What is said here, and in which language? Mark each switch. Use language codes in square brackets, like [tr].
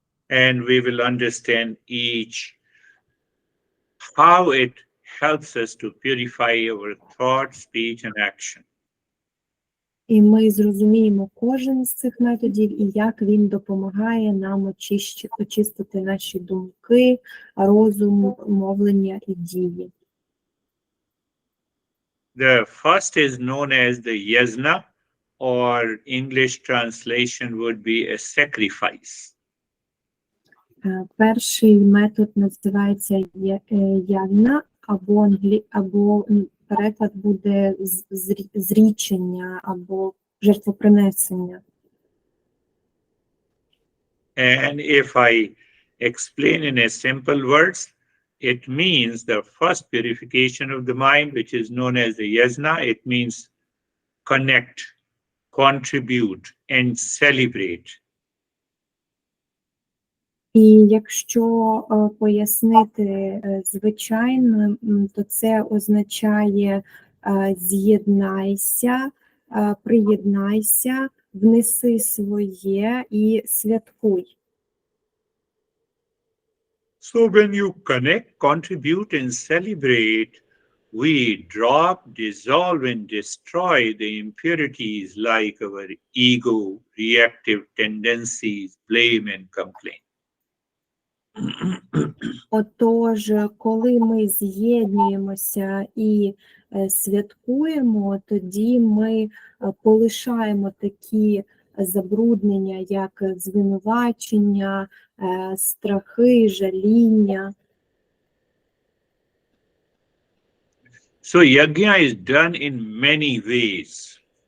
[en] And we will understand each, how it helps us to purify our thought, speech, and action. [uk] І ми зрозуміємо кожен з цих методів і як він допомагає нам очистити наші думки, розум, мовлення і дії. [en] The first is known as the yajna, or English translation would be a sacrifice. [uk] Перший метод називається явна, або переклад буде зрічення або жертвопринесення. [en] And if I explain in a simple words, it means the first purification of the mind, which is known as the yajna. It means connect, contribute, and celebrate. [uk] І якщо пояснити звичайно, то це означає з'єднайся, приєднайся, внеси своє і святкуй. [en] So when you connect, contribute, and celebrate, we drop, dissolve, and destroy the impurities like our ego, reactive tendencies, blame, and complaint. [uk] Отож, коли ми з'єднуємося і святкуємо, тоді ми полишаємо такі забруднення, як звинувачення, страхи, жаління. [en] So yajna is done in many ways.